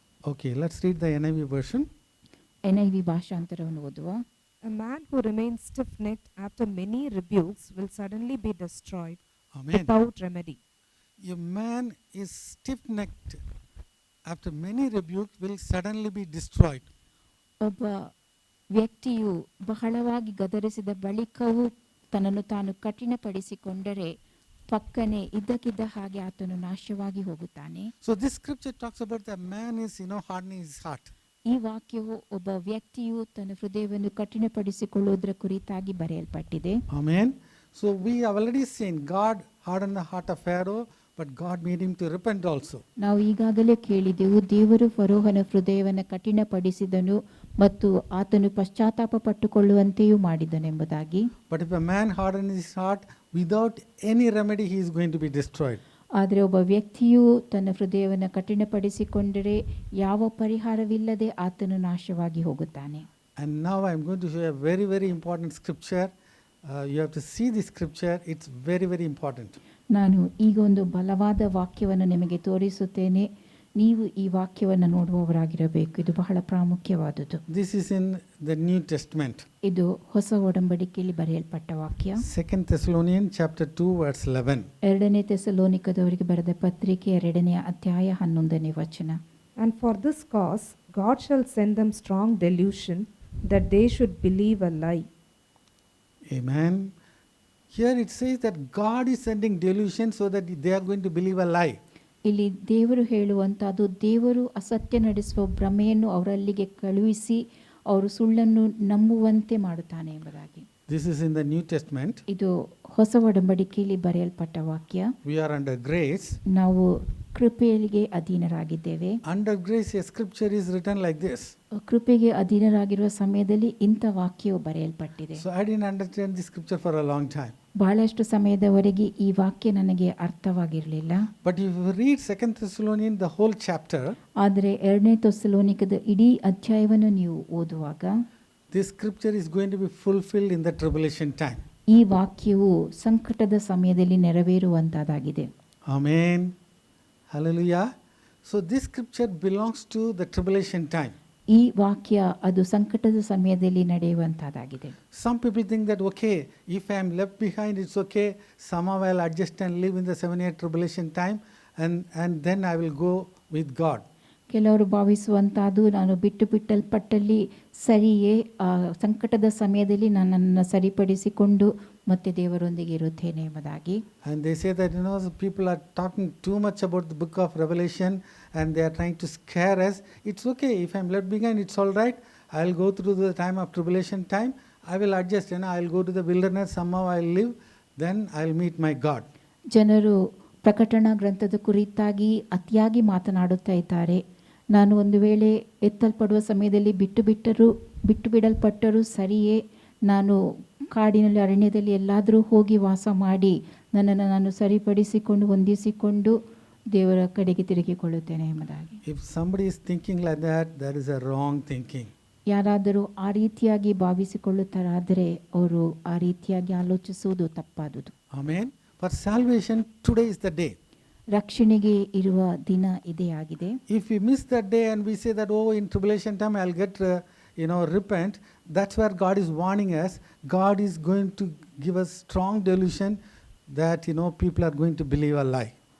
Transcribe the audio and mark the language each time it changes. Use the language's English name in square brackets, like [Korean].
[English] Okay, let's read the NIV version. [Kannada] NIV ಭಾಷಾಂತರವನ್ನು ಓದುವ. [English] A man who remains stiff-necked after many rebukes will suddenly be destroyed. Amen. without remedy. A man is stiff-necked after many rebukes will suddenly be destroyed. [Kannada] ಒಬ್ಬ ವ್ಯಕ್ತಿಯು ಬಹಳವಾಗಿ ಗದರಿಸಿದ ಬಳಿಕವೂ ತನ್ನನ್ನು ತಾನು ಕಠಿಣಪಡಿಸಿಕೊಂಡರೆ ಪಕ್ಕನೆ ಇದ್ದಕ್ಕಿದ್ದ ಹಾಗೆ ಆತನು ನಾಶವಾಗಿ ಹೋಗುತ್ತಾನೆ. [English] So this scripture talks about the man is, hardening his heart. [Kannada] ಈ ವಾಕ್ಯವು ಒಬ್ಬ ವ್ಯಕ್ತಿಯು ತನ್ನ ಹೃದಯವನ್ನು ಕಠಿಣಪಡಿಸಿಕೊಳ್ಳುವುದರ ಕುರಿತಾಗಿ ಬರೆಯಲ್ಪಟ್ಟಿದೆ. [English] Amen. So we have already seen God hardened the heart of Pharaoh, but God made him to repent also. [Kannada] ನಾವು ಈಗಾಗಲೇ ಕೇಳಿದೆವು, ದೇವರು ಫರೋಹನ ಹೃದಯವನ್ನು ಕಠಿಣಪಡಿಸಿದನು ಮತ್ತು ಆತನು ಪಶ್ಚಾತ್ತಾಪ ಪಟ್ಟುಕೊಳ್ಳುವಂತೆಯೂ ಮಾಡಿದನೆಂಬುದಾಗಿ. [English] But if a man hardens his heart, without any remedy he is going to be destroyed. [Kannada] ಆದರೆ ಒಬ್ಬ ವ್ಯಕ್ತಿಯು ತನ್ನ ಹೃದಯವನ್ನು ಕಠಿಣಪಡಿಸಿಕೊಂಡರೆ ಯಾವ ಪರಿಹಾರವಿಲ್ಲದೆ ಆತನು ನಾಶವಾಗಿ ಹೋಗುತ್ತಾನೆ. [English] And now I am going to show you a very, very important scripture. You have to see this scripture. It's very, very important. [Kannada] ನಾನು ಈಗ ಒಂದು ಬಲವಾದ ವಾಕ್ಯವನ್ನು ನಿಮಗೆ ತೋರಿಸುತ್ತೇನೆ. ನೀವು ಈ ವಾಕ್ಯವನ್ನು ನೋಡುವವರಾಗಿರಬೇಕು. ಇದು ಬಹಳ ಪ್ರಾಮುಖ್ಯವಾದುದು. [English] This is in the New Testament. [Kannada] ಇದು ಹೊಸ ಒಡಂಬಡಿಕೆಯಲ್ಲಿ ಬರೆಯಲ್ಪಟ್ಟ ವಾಕ್ಯ. [English] 2 Thessalonians chapter 2 verse 11. [Kannada] 2ನೇ ಥೆಸಲೋನಿಕದವರಿಗೆ ಬರೆದ ಪತ್ರಿಕೆ 2ನೇ ಅಧ್ಯಾಯ 11ನೇ ವಚನ. [English] And for this cause God shall send them strong delusion, that they should believe a lie. Amen. Here it says that God is sending delusion so that they are going to believe a lie. [Kannada] ಇಲ್ಲಿ ದೇವರು ಹೇಳುವಂತದ್ದು, ದೇವರು ಅಸತ್ಯ ನಡೆಸುವ ಭ್ರಮೆಯನ್ನು ಅವರಲ್ಲಿಗೆ ಕಳುಹಿಸಿ ಅವರು ಸುಳ್ಳನ್ನು ನಂಬುವಂತೆ ಮಾಡುತ್ತಾನೆ ಎಂಬುದಾಗಿ. [English] This is in the New Testament. [Kannada] ಇದು ಹೊಸ ಒಡಂಬಡಿಕೆಯಲ್ಲಿ ಬರೆಯಲ್ಪಟ್ಟ ವಾಕ್ಯ. [English] We are under grace. [Kannada] ನಾವು ಕೃಪೆಗೆ ಅಧೀನರಾಗಿದ್ದೇವೆ. [English] Under grace a scripture is written like this. [Kannada] ಕೃಪೆಗೆ ಅಧೀನರಾಗಿರುವ ಸಮಯದಲ್ಲಿ ಇಂಥ ವಾಕ್ಯವು ಬರೆಯಲ್ಪಟ್ಟಿದೆ. [English] So I didn't understand this scripture for a long time. [Kannada] ಬಹಳಷ್ಟು ಸಮಯದವರೆಗೆ ಈ ವಾಕ್ಯ ನನಗೆ ಅರ್ಥವಾಗಿರಲಿಲ್ಲ. [English] But if you read 2 Thessalonians the whole chapter, [Kannada] ಆದರೆ 2ನೇ ಥೆಸಲೋನಿಕದ ಇಡೀ ಅಧ್ಯಾಯವನ್ನು ನೀವು ಓದುವಾಗ [English] this scripture is going to be fulfilled in the tribulation time. [Kannada] ಈ ವಾಕ್ಯವು ಸಂಕಟದ ಸಮಯದಲ್ಲಿ ನೆರವೇರುವಂತದಾಗಿದೆ. [English] Amen. Hallelujah. So this scripture belongs to the tribulation time. [Kannada] ಈ ವಾಕ್ಯ ಅದು ಸಂಕಟದ ಸಮಯದಲ್ಲಿ ನಡೆಯುವಂತದಾಗಿದೆ. [English] Some people think that okay, if I am left behind it's okay, somehow I'll adjust and live in the 7-year tribulation time and then I will go with God. [Kannada] ಕೆಲವರು ಭಾವಿಸುವಂತಹದ್ದು, ನಾನು ಬಿಟ್ಟಲ್ಪಟ್ಟಲ್ಲಿ ಸರಿಯೇ, ಆ ಸಂಕಟದ ಸಮಯದಲ್ಲಿ ನನ್ನನ್ನು ಸರಿಪಡಿಸಿಕೊಂಡು ಮತ್ತೆ ದೇವರೊಂದಿಗೆ ಇರುತ್ತೇನೆ ಎಂಬುದಾಗಿ. [English] And they say that people are talking too much about the book of Revelation and they are trying to scare us. It's okay, if I'm left behind it's all right. I'll go through the time of tribulation time. I will adjust, I'll go to the wilderness, somehow I'll live, then I'll meet my God. [Kannada] ಜನರು ಪ್ರಕಟಣಾ ಗ್ರಂಥದ ಕುರಿತಾಗಿ ಅತಿಯಾಗಿ ಮಾತನಾಡುತ್ತಾ ಇದ್ದಾರೆ. ನಾನು ಒಂದು ವೇಳೆ ಎತ್ತಲ್ಪಡುವ ಸಮಯದಲ್ಲಿ ಬಿಟ್ಟು ಬಿಡಲ್ಪಟ್ಟರೂ ಸರಿಯೇ, ನಾನು ಕಾಡಿನಲ್ಲಿ ಅರಣ್ಯದಲ್ಲಿ ಎಲ್ಲಾದರೂ ಹೋಗಿ ವಾಸ ಮಾಡಿ ನನ್ನನ್ನು ನಾನು ಸರಿಪಡಿಸಿಕೊಂಡು ಹೊಂದಿಸಿಕೊಂಡು ದೇವರ ಕಡೆಗೆ ತಿರುಗಿಕೊಳ್ಳುತ್ತೇನೆ ಎಂಬುದಾಗಿ. [English] If somebody is thinking like that, that is a wrong thinking. [Kannada] ಯಾರಾದರೂ ಆ ರೀತಿಯಾಗಿ ಭಾವಿಸಿಕೊಳ್ಳುತ್ತಾರಾದರೆ ಅವರು ಆ ರೀತಿಯಾಗಿ ಆಲೋಚಿಸುವುದು ತಪ್ಪಾದುದು. [English] Amen. For salvation, today is the day. [Kannada] ರಕ್ಷಣೆಗೆ ಇರುವ ದಿನ ಇದೇ ಆಗಿದೆ. [English] If we miss that day and we say that, oh, in tribulation time I'll get, repent, that's where God is warning us. God is going to give us strong delusion that, people are going to believe a lie.